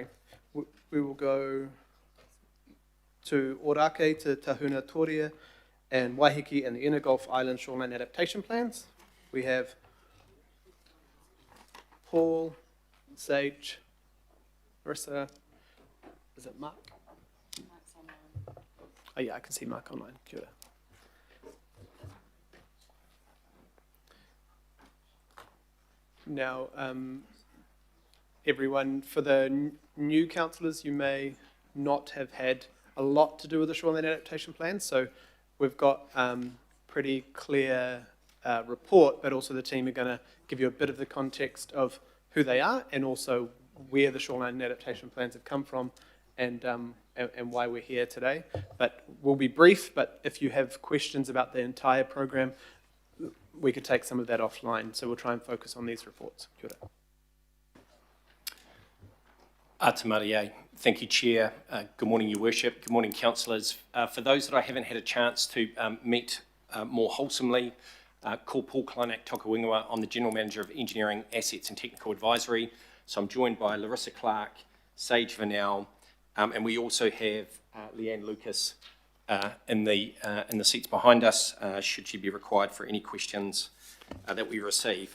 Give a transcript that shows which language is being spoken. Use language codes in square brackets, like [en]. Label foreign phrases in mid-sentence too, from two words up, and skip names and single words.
[en] We will go to Orake, to Tahuna Toria, and Waiheke and the Inner Gulf Island Shoreline Adaptation Plans. We have Paul, Sage, Marissa, is it Mark? Mark's online. Oh yeah, I can see Mark online. [mi] Kia ora. [en] Now, everyone, for the new councillors, you may not have had a lot to do with the shoreline adaptation plan, so we've got pretty clear report, but also the team are going to give you a bit of the context of who they are and also where the shoreline adaptation plans have come from and why we're here today. But we'll be brief, but if you have questions about the entire program, we could take some of that offline, so we'll try and focus on these reports. [mi] Kia ora. Atamarie. [en] Thank you, Chair. Good morning, Your Worship. Good morning, councillors. For those that I haven't had a chance to meet more wholesomely, ko Paul Kleinak Tokawingawa. I'm the General Manager of Engineering, Assets and Technical Advisory. So I'm joined by Larissa Clark, Sage Vanel, and we also have Leanne Lucas in the seats behind us, should she be required for any questions that we receive.